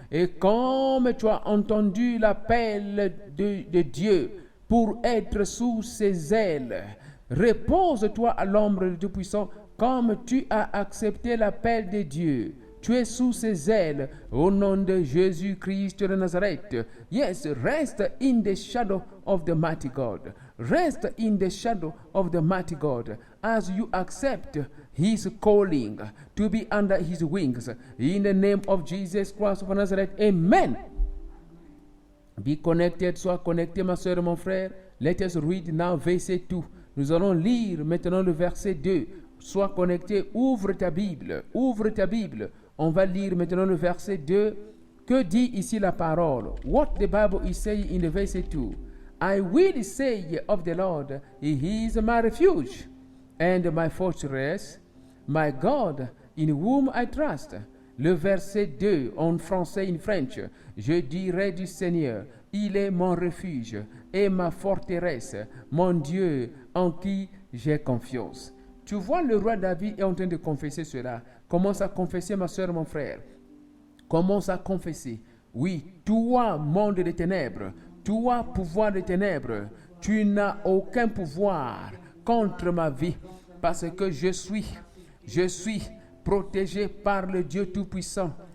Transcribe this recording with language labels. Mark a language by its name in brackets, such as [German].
[French] Et comme tu as entendu l'appel de Dieu pour être sous ses ailes, repose-toi à l'ombre du Tout-Puissant comme tu as accepté l'appel de Dieu. Tu es sous ses ailes au nom de Jésus-Christ de Nazareth. [English] Yes, rest in the shadow of the mighty God. Rest in the shadow of the mighty God as you accept His calling to be under His wings. In the name of Jesus Christ of Nazareth, amen. Be connected, [French] sois connecté, ma soeur et mon frère. [English] Let us read now verset 2. [French] Nous allons lire maintenant le verset 2. Sois connecté, ouvre ta Bible, ouvre ta Bible. On va lire maintenant le verset 2. Que dit ici la parole? [English] What the Bible is saying in the verset 2. I will say of the Lord, He is my refuge and my fortress, my God in whom I trust. [French] Le verset 2 en français, [English] in French. [French] Je dirai du Seigneur, il est mon refuge et ma forteresse, mon Dieu en qui j'ai confiance. Tu vois, le roi David est en train de confesser cela. Commence à confesser, ma soeur, mon frère. Commence à confesser. Oui, toi, monde des ténèbres, toi, pouvoir des ténèbres, tu n'as aucun pouvoir contre ma vie, parce que je suis protégé par le Dieu Tout-Puissant.